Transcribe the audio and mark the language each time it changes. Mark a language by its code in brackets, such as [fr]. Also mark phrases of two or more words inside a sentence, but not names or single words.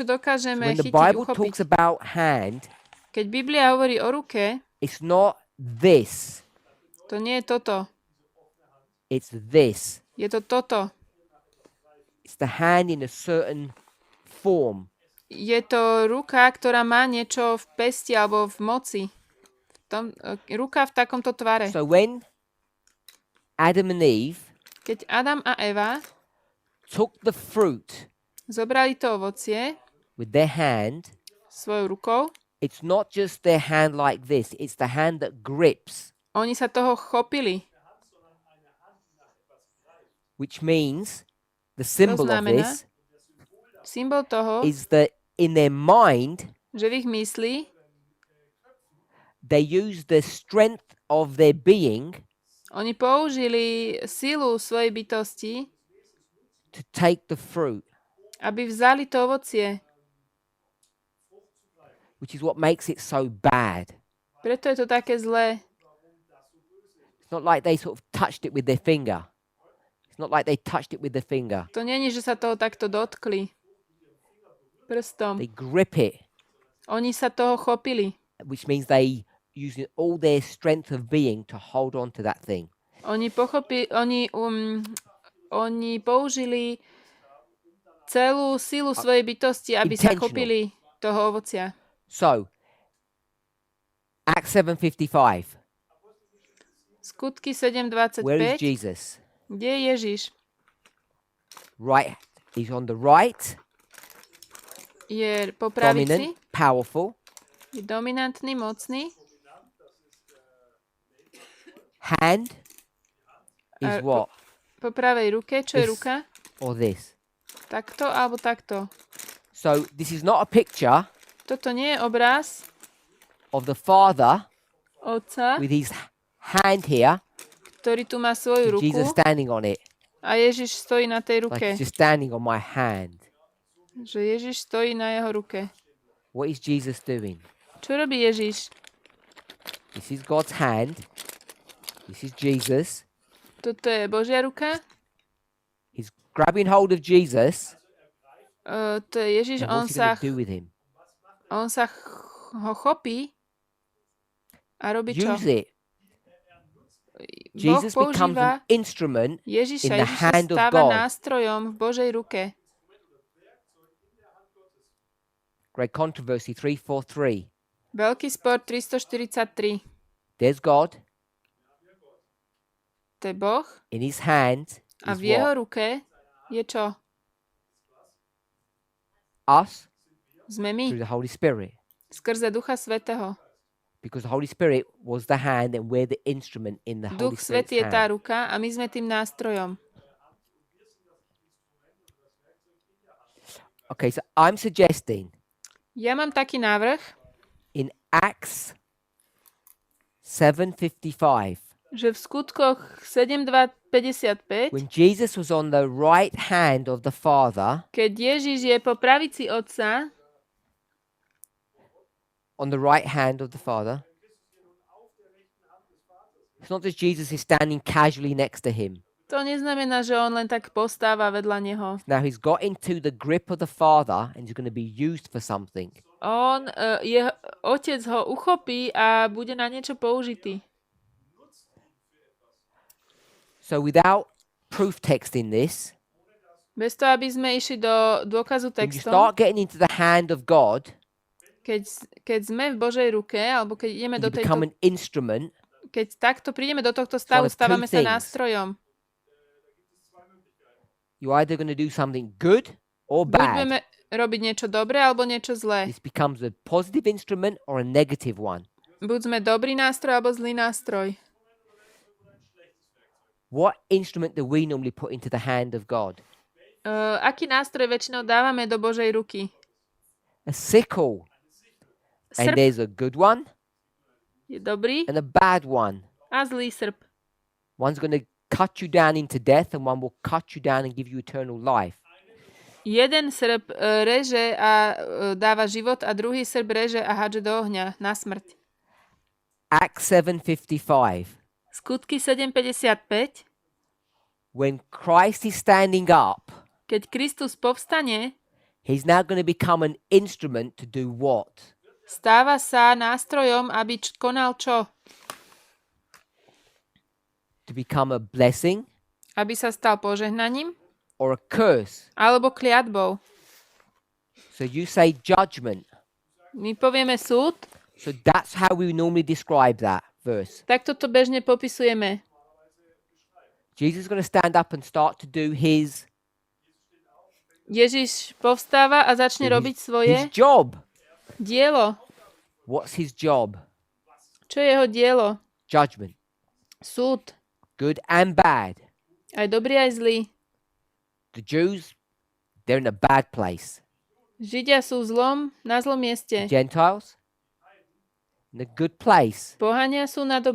[en] So [sk] dokážeme [en] when the [sk] chytiť, [en] Bible [sk] uchopiť. [en] talks about hand, [sk] Keď Biblia hovorí o ruke, [en] it's not this. [sk] to nie je toto. [en] It's this. [sk] Je to toto. [en] It's the hand in a certain form. [sk] Je to ruka, ktorá má niečo v pesti alebo v moci. Ruka v takomto tvare. [en] So when Adam and Eve [sk] Keď Adam a Eva [en] took the fruit [sk] zobrali to ovocie [en] with their hand, [sk] svojou rukou, [en] it's not just their hand like this, it's the hand that grips, [sk] oni sa toho chopili. [en] which means the symbol of [sk] znamená, [en] this [sk] Symbol toho, [en] is that in their mind, [sk] že v ich mysli [en] they use the strength of their being [sk] oni použili silu svojej bytosti, [en] to take the fruit, [sk] aby vzali to ovocie. [en] which is what makes it so bad. [sk] Preto je to také zlé. [en] It's not like they sort of touched it with their finger. It's not like they touched it with their finger. [sk] To není, že sa toho takto dotkli prstom. [en] They grip it, [sk] Oni sa toho chopili. [en] which means they using all their strength of being to hold on to that thing. [sk] Oni použili celú silu svojej bytosti, aby sa [en] Intentional. [sk] chopili toho ovocia. [en] So, Acts 7:55. [sk] Skutky [en] Where is [sk] 7.25. [en] Jesus? [sk] Kde je Ježiš? [en] Right, he's on the right, [sk] Je po pravici, [en] dominant, powerful. [sk] je dominantný, mocný. [en] Hand is [sk] A [en] what? [sk] Po pravej ruke, čo je [en] This. [sk] ruka? [en] Or this. [sk] Takto alebo takto. [en] So this is not a picture [sk] Toto nie je obraz [en] of the Father [sk] otca, [en] with his hand here, [sk] ktorý tu má svoju [en] and Jesus [sk] ruku [en] standing on it, [sk] a Ježiš stojí na tej [en] like [sk] ruke. [en] he's just standing on my hand. [sk] Že Ježiš stojí na jeho ruke. [en] What is Jesus doing? [sk] Čo robí Ježiš? [en] This is God's hand. This is Jesus. [sk] Toto je Božia ruka. [en] He's grabbing hold of Jesus. [sk] To je Ježiš, [en] And what's he going to do with him? [sk] on sa ho chopí a robí čo? [en] Use it. [sk] Boh [en] Jesus becomes [sk] používa [en] an instrument [sk] Ježiša. [en] in the [sk] Ježiš sa [en] hand of [sk] stáva [en] God. [sk] nástrojom v Božej ruke. [en] Great controversy 343. [sk] Veľký spor 343. [en] There's God. [sk] To je Boh [en] In his hand [sk] a [en] is [sk] v jeho [en] what? [sk] ruke je čo? [en] Us [sk] Sme my, [en] through the Holy Spirit. [sk] skrze Ducha Svätého. [en] Because the Holy Spirit was the hand and we're the instrument in the Holy [sk] Duch [en] Spirit's [sk] Svätý je tá [en] hand. [sk] ruka a my sme tým nástrojom. [en] Okay, so I'm suggesting [sk] Ja mám taký návrh, [en] in Acts 7:55, [sk] že v skutkoch 7.2.55, [en] when Jesus was on the right hand of the Father, [sk] keď Ježiš je po pravici Otca, [en] on the right hand of the Father, it's not that Jesus is standing casually next to him. [sk] to neznamená, že on len tak postáva vedľa neho. [en] Now he's got into the grip of the Father and he's going to be used for something. [sk] Otec ho uchopí a bude na niečo použitý. [en] So without proof text in this, [sk] Bez toho, aby sme išli do dôkazu [en] when you [sk] textom, [en] start getting into the hand of God, [sk] keď sme v Božej ruke, alebo keď ideme [en] you [sk] do [en] become [sk] tejto, [en] an instrument. [sk] keď takto prídeme do tohto stavu, [en] one of two [sk] stávame sa [en] things. [sk] nástrojom. [en] You're either going to do something good or [sk] Buď [en] bad. [sk] budeme robiť niečo dobré, alebo niečo zlé. [en] This becomes a positive instrument or a negative one. [sk] Buď sme dobrý nástroj, alebo zlý nástroj. [en] What instrument do we normally put into the hand of God? [sk] Aký nástroj väčšinou dávame do Božej ruky? [en] A sickle. And [sk] Srp [en] there's a good one [sk] je dobrý [en] and a bad one. [sk] a zlý srp. [en] One's going to cut you down into death and one will cut you down and give you eternal life. [sk] Jeden srp reže a dáva život a druhý srp reže a hádže do ohňa na smrť. [en] Acts 7:55. [sk] Skutky 7.55. [en] When Christ is standing up, [sk] Keď Kristus povstane, [en] he's now going to become an instrument to do what? [sk] stáva sa nástrojom, aby konal čo? [en] To become a blessing [sk] Aby sa stal požehnaním [en] or a curse. [sk] alebo kliatbou. [en] So you say judgment. [sk] My povieme súd, [en] So that's how we normally describe that verse. [sk] tak toto bežne popisujeme. [en] Jesus is going to stand up and start to do his [sk] Ježiš povstáva a začne robiť svoje [en] job. [sk] dielo. [en] What's his job? [sk] Čo je jeho dielo? [en] Judgment. [sk] Súd. [en] Good and bad. [sk] Aj dobrý, aj zlý. [en] The Jews, they're in a bad place. [sk] Židia sú na zlom mieste. [en] Gentiles, in a good place. [sk] Pohania sú na